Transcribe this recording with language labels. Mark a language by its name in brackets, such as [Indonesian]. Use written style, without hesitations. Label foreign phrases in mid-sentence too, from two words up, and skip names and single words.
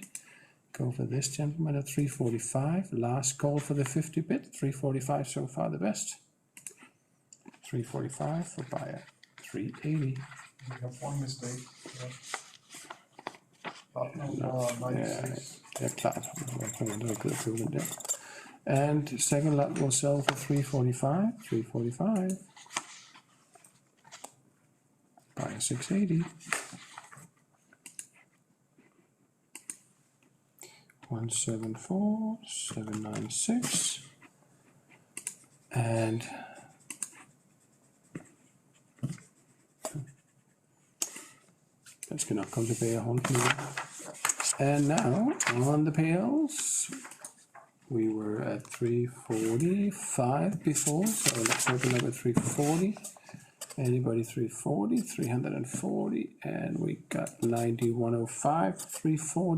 [English] Go for this gentleman at 345. Last call for the 50 bit. 345 so far, the best. 345 for buyer. 380. We have one mistake. Lot number 96. [Danish] Ja, klart. Jeg kan ikke købe den der. [English] And second lot will sell for 345. 345. Buy 680. 174, 796. [Danish] And den skal nok komme tilbage og håndknive. [English] And now, on the pails, we were at 345 before, so let's open up at 340. Anybody 340, 340, and we got 9105, 340.